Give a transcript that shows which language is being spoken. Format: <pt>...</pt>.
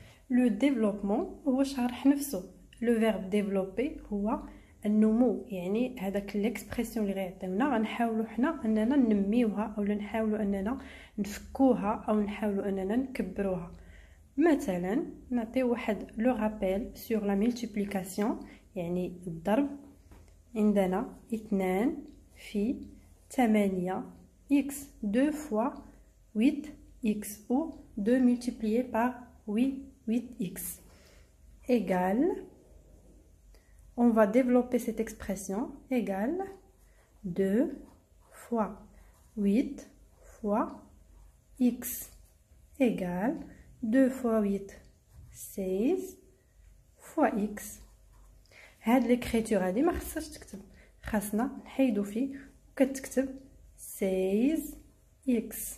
<fr>لو ديفلوبمون</fr> <ar>هو شرح نفسه.</ar> <fr>لو فيرب ديفلوبي</fr> <ar>هو النمو، يعني هذاك ليكسبرسيون اللي غيعطيونا غنحاولوا حنا اننا ننميوها او نحاولوا اننا نفكوها او نحاولوا اننا نكبروها. مثلا نعطيو واحد لو رابيل سور لا ملتيبليكاسيون، يعني الضرب. عندنا 2 في 8 x</ar> <fr>2 fois 8x ou 2 multiplié par 8x égale, on va développer cette expression, égale 2 fois 8 fois x égale 2 fois 8 16 fois x.</fr> <ar>هاد ليكريتور هادي ما خصهاش تكتب، خاصنا نحيدو فيه وكتكتب 16 x.</ar>